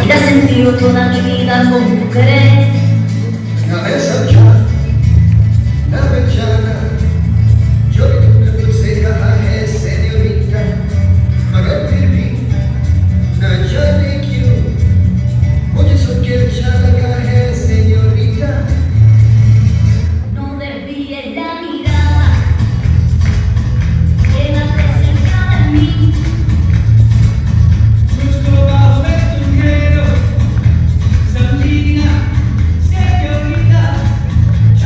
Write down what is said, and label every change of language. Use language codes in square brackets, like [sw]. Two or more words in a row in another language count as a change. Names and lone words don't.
[es] sentido toda mi vida con mujeres. Una vez [hi] समझा न पहचाना जो तुमने मुझसे कहा है सेन्योरिटा, मगर फिर भी न जाने क्यों मुझे सुन के अच्छा लगा है सेन्योरिटा. [es] No desvíes la mirada de la presencia de mí. [hi] मुझको बाहों में तुम घेरो, समझी ना, señorita.